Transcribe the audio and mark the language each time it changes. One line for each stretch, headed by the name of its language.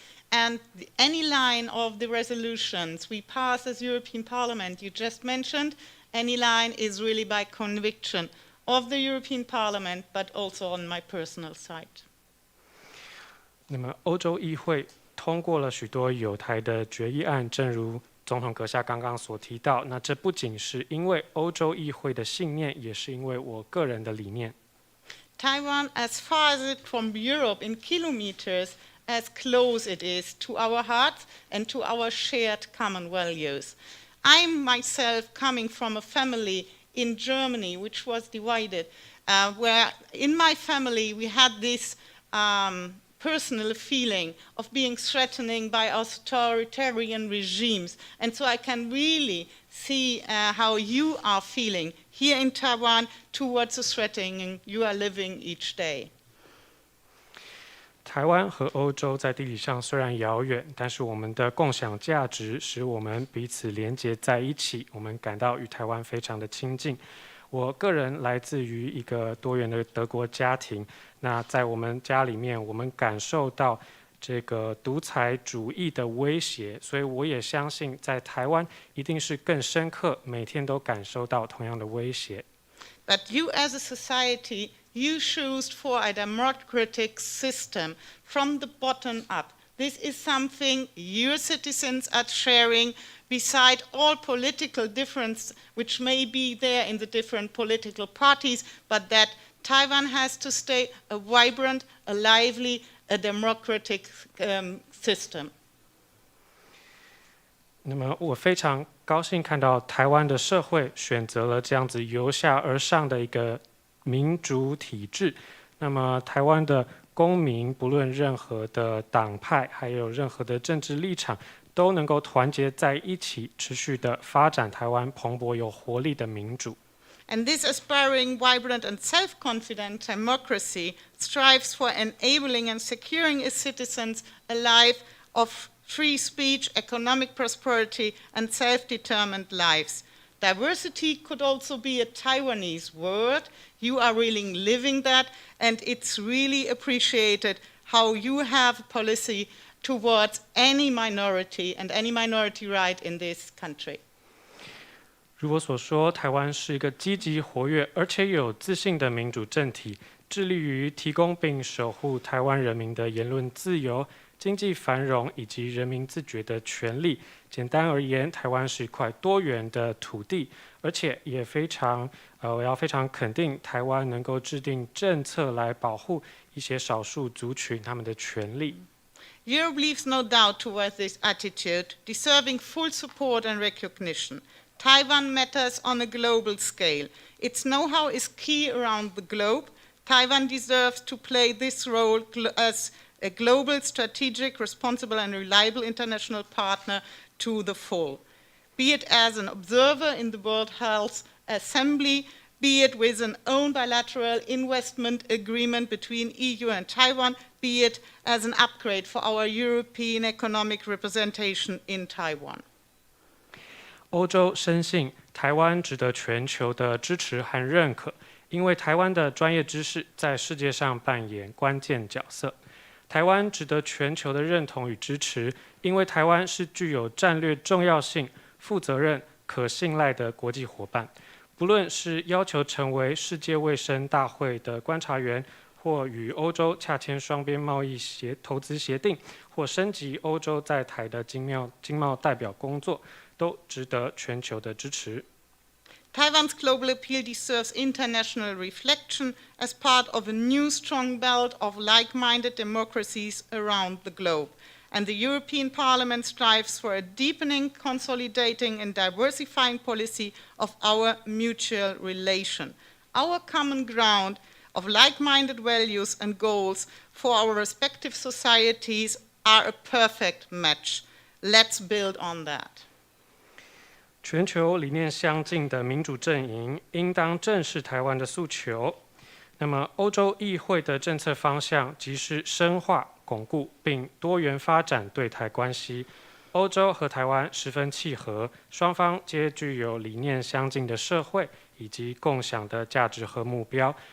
English: And any line of the resolutions we pass as European Parliament, you just mentioned, any line is really by conviction of the European Parliament, but also on my personal side.
Chinese: 那么欧洲议会通过了许多有台的决议案，正如总统阁下刚刚所提到，那这不仅是因为欧洲议会的信念，也是因为我个人的理念。
English: Taiwan, as far as it from Europe in kilometers, as close it is to our hearts and to our shared common values. I'm myself coming from a family in Germany which was divided, where in my family we had this personal feeling of being threatened by authoritarian regimes. And so I can really see how you are feeling here in Taiwan towards the threatening you are living each day.
Chinese: 台湾和欧洲在地理上虽然遥远，但是我们的共享价值使我们彼此连结在一起，我们感到与台湾非常的亲近。我个人来自于一个多元的德国家庭，那在我们家里面，我们感受到这个独裁主义的威胁，所以我也相信在台湾一定是更深刻，每天都感受到同样的威胁。
English: But you as a society, you choose for a democratic system from the bottom up. This is something your citizens are sharing beside all political difference which may be there in the different political parties, but that Taiwan has to stay a vibrant, a lively, a democratic system.
Chinese: 那么我非常高兴看到台湾的社会选择了这样子由下而上的一个民主体制。那么台湾的公民不论任何的党派，还有任何的政治立场，都能够团结在一起，持续的发展台湾蓬勃有活力的民主。
English: And this aspiring, vibrant, and self-confident democracy strives for enabling and securing its citizens a life of free speech, economic prosperity, and self-determined lives. Diversity could also be a Taiwanese word. You are really living that, and it's really appreciated how you have a policy towards any minority and any minority right in this country.
Chinese: 如我所说，台湾是一个积极活跃而且有自信的民主政体，致力于提供并守护台湾人民的言论自由、经济繁荣以及人民自决的权利。简单而言，台湾是一块多元的土地，而且也我要非常肯定台湾能够制定政策来保护一些少数族群他们的权利。
English: Europe leaves no doubt towards this attitude, deserving full support and recognition. Taiwan matters on a global scale. Its know-how is key around the globe. Taiwan deserves to play this role as a global, strategic, responsible, and reliable international partner to the full, be it as an observer in the World Health Assembly, be it with an own bilateral investment agreement between EU and Taiwan, be it as an upgrade for our European economic representation in Taiwan.
Chinese: 欧洲深信台湾值得全球的支持和认可，因为台湾的专业知识在世界上扮演关键角色。台湾值得全球的认同与支持，因为台湾是具有战略重要性、负责任、可信赖的国际伙伴。不论是要求成为世界卫生大会的观察员，或与欧洲洽签双边贸易投资协定，或升级欧洲在台的经贸代表工作，都值得全球的支持。
English: Taiwan's global appeal deserves international reflection as part of a new strong belt of like-minded democracies around the globe. And the European Parliament strives for a deepening, consolidating, and diversifying policy of our mutual relation. Our common ground of like-minded values and goals for our respective societies are a perfect match. Let's build on that.
Chinese: 全球理念相近的民主阵营应当正视台湾的诉求。那么，欧洲议会的政策方向即是深化、巩固并多元发展对台关系。欧洲和台湾十分契合，双方皆具有理念相近的社会以及共享的价值和目标。